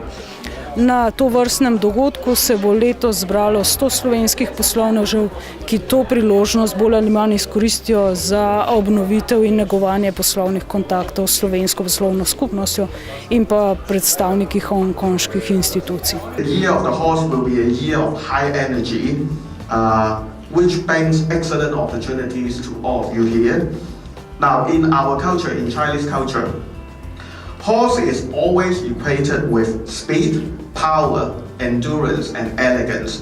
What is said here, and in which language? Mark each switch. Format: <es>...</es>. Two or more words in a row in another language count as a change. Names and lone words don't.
<sl>Na tovrstnem dogodku se bo letos zbralo 100 slovenskih poslovnežev, ki to priložnost bolj ali manj izkoristijo za obnovitev in negovanje poslovnih kontaktov s slovensko poslovno skupnostjo in pa predstavniki hongkonških institucij.</sl> <en>The year of the horse will be a year of high energy, which brings excellent opportunities to all of you here. Now, in our culture, in Chinese culture, horse is always equated with speed, power, endurance, and elegance.</en>